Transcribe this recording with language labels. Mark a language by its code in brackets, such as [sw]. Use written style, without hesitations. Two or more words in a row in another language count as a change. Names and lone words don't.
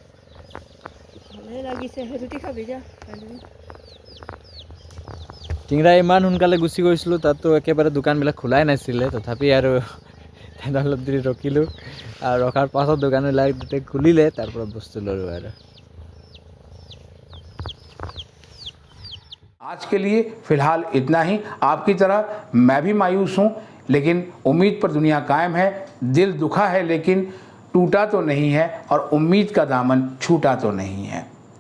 [as] টিংৰা ইমান সোনকালে গুচি গৈছিলোঁ, তাততো একেবাৰে দোকানবিলাক খোলাই নাছিলে, তথাপি আৰু অলপ দেৰি ৰখিলোঁ। আৰু ৰখাৰ পাছত দোকানবিলাক যেতিয়া খুলিলে, তাৰ পৰা বস্তু ল'লোঁ আৰু। [hi] आज के लिए फ़िलहाल इतना ही। आपकी तरह मैं भी मायूस हूँ, लेकिन उम्मीद पर दुनिया कायम है। दिल दुखा है लेकिन टूटा तो नहीं है, और उम्मीद का दामन छूटा तो नहीं है।